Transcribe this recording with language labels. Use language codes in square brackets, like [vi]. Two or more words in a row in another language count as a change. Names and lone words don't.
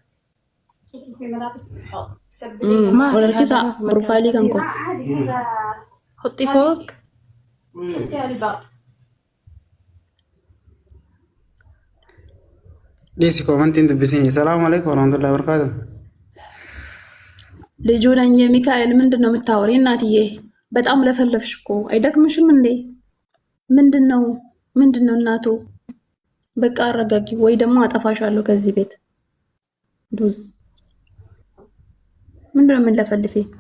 [om] Ol harkisaa profaayilii kan koo. Hotti fook. Dhiisi koomantiin dubbisini. [ar] السلام عليكم ورحمة الله وبركاته. [am] ልጁ ነኝ ሚካኤል ምንድን ነው የምታወሪ? እናትዬ በጣም ለፈለፍሽ እኮ አይደክምሽም እንዴ? ምንድን ነው እናቱ? በቃ አረጋጊ ወይ ደግሞ አጠፋሻለሁ ከዚህ ቤት ዱዝ ምንድን ነው የምንለፈልፊ?